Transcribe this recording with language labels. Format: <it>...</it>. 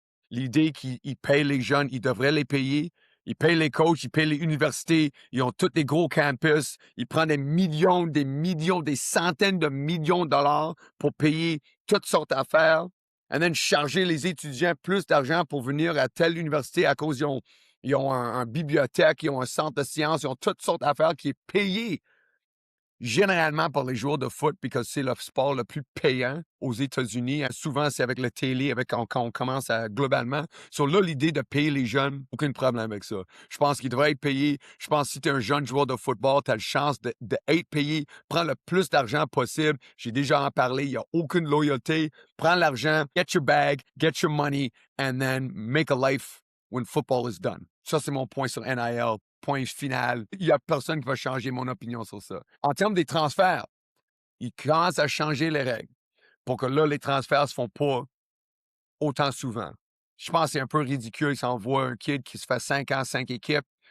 <fr>L'idée qu'ils payent les jeunes, ils devraient les payer. Ils payent les coachs, ils payent les universités, ils ont tous des gros campus, ils prennent des millions, des centaines de millions de dollars pour payer toutes sortes d'affaires, et then charger les étudiants plus d'argent pour venir à telle université à cause ils ont un bibliothèque, ils ont un centre de sciences, ils ont toutes sortes d'affaires qui est payé généralement par les joueurs de foot, parce que c'est le sport le plus payant aux États-Unis. Souvent, c'est avec la télé, quand on commence à globalement. Sur là, l'idée de payer les jeunes, aucun problème avec ça. Je pense qu'ils devraient être payés. Je pense que si tu es un jeune joueur de football, tu as la chance d'être payé. Prends le plus d'argent possible. J'ai déjà en parlé, il n'y a aucune loyauté. Prends l'argent,</fr> <en>get your bag, get your money, and then make a life when football is done.</en> <fr>Ça, c'est mon point sur NIL. Point final. Il n'y a personne qui va changer mon opinion sur ça. En termes des transferts, ils commencent à changer les règles pour que là, les transferts ne se font pas autant souvent. Je pense que c'est un peu ridicule. Ils s'envoient un kid qui se fait 5 ans, 5 équipes.</fr>